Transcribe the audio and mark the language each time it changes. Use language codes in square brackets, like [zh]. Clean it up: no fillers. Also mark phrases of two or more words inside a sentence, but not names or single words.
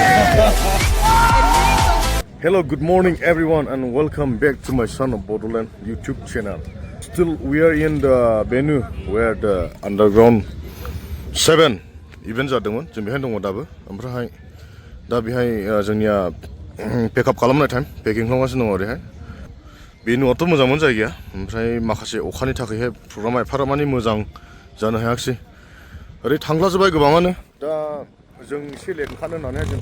[en] Hello, good morning everyone and welcome back to my Son of Bodoland YouTube channel. Still we are in the venue where the underground 7 event [brx] जादोंमोन जों बेहाय दङ दाबो ओमफ्राय दा बेहाय जोंनिया पेकआप खालामनाय टाइम पेकिं खालामगासिनो दङ ओरैहाय भेन्युआथ' मोजांमोन जायगाया ओमफ्राय माखासे अखानि थाखायहाय प्रग्रामा एफाराबमानि मोजां जानो हायाखिसै ओरै थांग्लाजोब्बाय गोबाङानो दा जों एसे लेट ओंखारनो होननानै जों